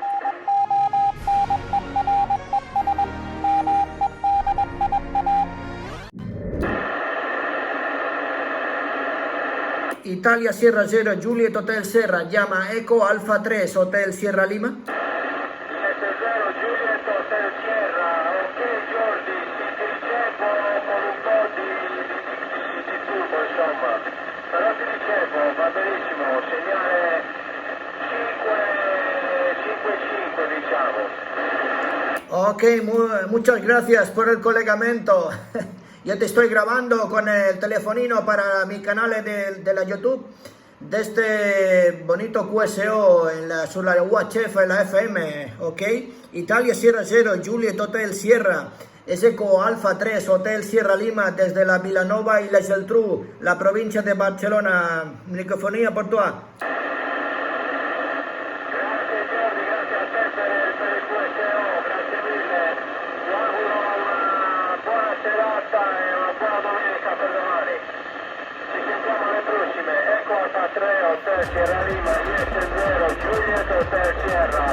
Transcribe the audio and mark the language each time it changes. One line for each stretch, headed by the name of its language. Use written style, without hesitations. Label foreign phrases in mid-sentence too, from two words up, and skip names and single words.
Spanish: Italia Sierra 0, Juliet Hotel Sierra, llama Eco Alfa 3, Hotel Sierra Lima.
Italian: Juliet 0, Juliet Hotel Sierra, ok Jordi, ti ricevo con un po' di turbo insomma, però ti ricevo, va benissimo, segnale 5-5 diciamo.
Spanish: Ok, muchas gracias por el colegamento. Yo te estoy grabando con el telefonino para mi canal de la YouTube de este bonito QSO sobre la UHF, en la FM, ok. Italia Sierra 0, Juliet Hotel Sierra, es Eco Alfa 3, Hotel Sierra Lima, desde la Vilanova y la Geltrú, la provincia de Barcelona. Microfonía por tu.
Italian: Serata e una buona domenica per domani. Ci sentiamo alle prossime. Eco Alfa 3, Hotel Sierra Lima, IS0, Juliet Hotel Sierra.